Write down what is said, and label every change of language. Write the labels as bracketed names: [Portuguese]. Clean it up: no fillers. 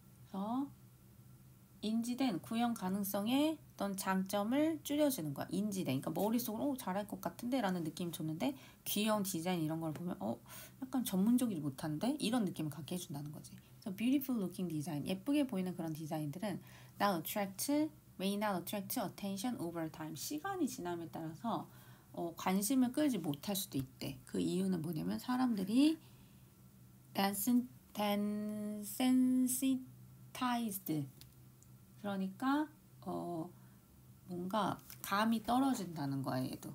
[Korean] 그래서 인지된 구현 가능성의 어떤 장점을 줄여주는 거야. 인지된. 그러니까 머릿속으로 잘할 것 같은데 라는 느낌 줬는데, 귀여운 디자인 이런 걸 보면 약간 전문적이지 못한데? 이런 느낌을 갖게 해준다는 거지. [English] 그래서 beautiful looking design, 예쁘게 보이는 그런 디자인들은 may not attract attention over time. [Korean] 시간이 지남에 따라서 관심을 끌지 못할 수도 있대. 그 이유는 뭐냐면, 사람들이 desensitized, 그러니까 뭔가 감이 떨어진다는 거야.